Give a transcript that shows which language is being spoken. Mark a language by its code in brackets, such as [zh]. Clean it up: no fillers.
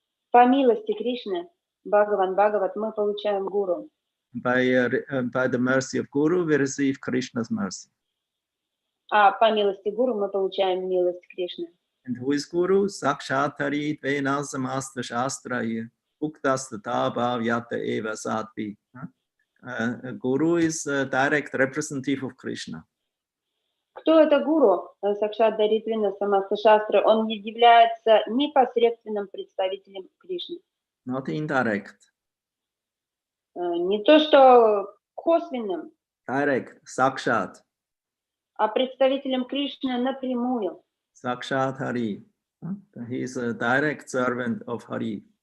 [ru] По милости Кришны, Бхагаван, Бхагават, мы получаем Гуру. [en] By the mercy of Guru, we receive Krishna's mercy. [ru] А по милости Гуру мы получаем милость Кришны. [en] And who is Guru? [sa] Sakshatari Dvenasamasta Shastraya Uktastata Bhavyata Eva Satpi. [en] Guru is a direct representative of Krishna. [ru] Кто это Гуру? [sa] Сакшат Даритвина Самаста Шастры. [ru] Он является непосредственным представителем Кришны. [en] Not indirect. [ru] Не то, что косвенным. [en] Direct, Sakshat. [ru] А представителем Кришны напрямую. [sa] Sakshat Hari. [en] He is a direct servant of Hari.